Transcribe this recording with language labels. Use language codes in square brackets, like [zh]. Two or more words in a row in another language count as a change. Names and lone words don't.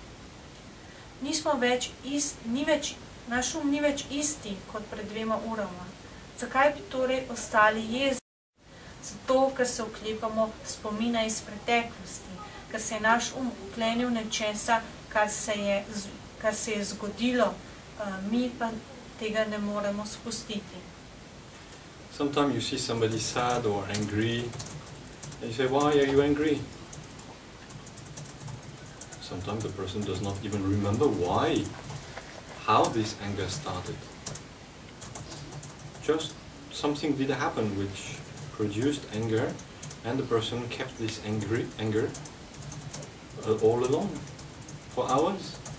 [sl] Naš um ni več isti kot pred 2 urama. Zakaj bi torej ostali jezni? Zato, ker se oklepamo spomina iz preteklosti, ker se je naš oklenil nečesa, kar se je zgodilo, mi pa tega ne moremo spustiti. [en] Sometimes you see somebody sad or angry, and you say, why are you angry? sometimes the person does not even remember why, how this anger started. Just something did happen which produced anger, and the person kept this anger all along for hours.